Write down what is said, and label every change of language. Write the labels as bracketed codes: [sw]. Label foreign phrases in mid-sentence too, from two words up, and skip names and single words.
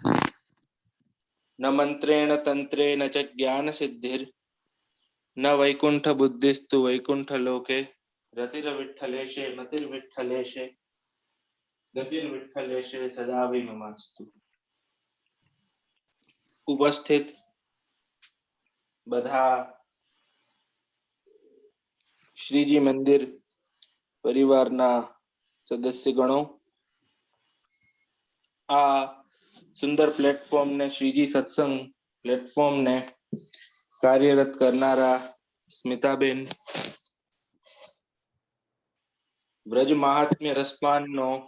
[sa] न मंत्रेण तंत्रेण च ज्ञान सिद्धिर् न वैकुंठ बुद्धिस्तु वैकुंठ लोके रतिर्विठ्ठलेशे मतिर्विठ्ठलेशे गतिर्विठ्ठलेशे सदा विममास्तु। [gu] उपस्थित બધા શ્રીજી મંદિર પરિવારના સદસ્યગણો, આ સુંદર પ્લેટફોર્મને શ્રીજી સત્સંગ પ્લેટફોર્મને કાર્યરત કરનારા સ્મિતાબેન, વ્રજ મહાત્મ્ય રસપાનનો